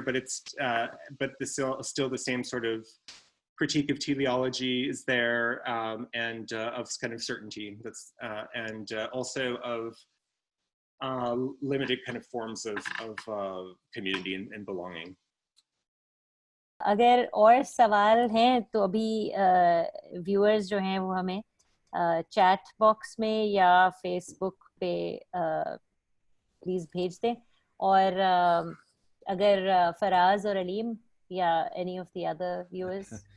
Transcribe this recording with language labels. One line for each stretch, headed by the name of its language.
English: But still the same sort of critique of teleology is there, and of kind of certainty. And also of limited kind of forms of community and belonging.
Hindi: अगर और सवाल हैं तो अभी viewers जो हैं वो हमें चैट बॉक्स में या फेसबुक पे प्लीज भेज दें, और अगर फराज और अलीम या
English: any of the other viewers